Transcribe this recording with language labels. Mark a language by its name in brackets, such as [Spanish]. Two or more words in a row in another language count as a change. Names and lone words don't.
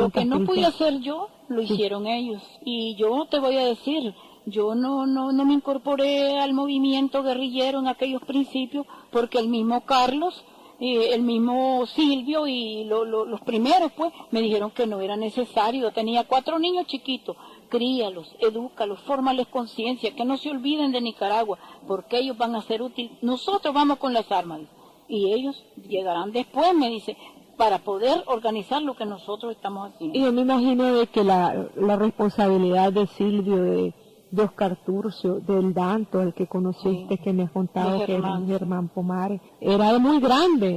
[Spanish] Lo que no pude hacer yo, lo hicieron ellos. Y yo te voy a decir, yo no me incorporé al movimiento guerrillero en aquellos principios, porque el mismo Carlos, el mismo Silvio y los primeros, pues, me dijeron que no era necesario. Tenía 4 niños chiquitos, críalos, edúcalos, fórmales conciencia, que no se olviden de Nicaragua, porque ellos van a ser útiles. Nosotros vamos con las armas, y ellos llegarán después, me dice, para poder organizar lo que nosotros estamos haciendo. Y yo me imagino de que la responsabilidad de Silvio, de Oscar Turcio, del Danto, el que conociste, que me has contado que era Germán Pomares, era muy grande.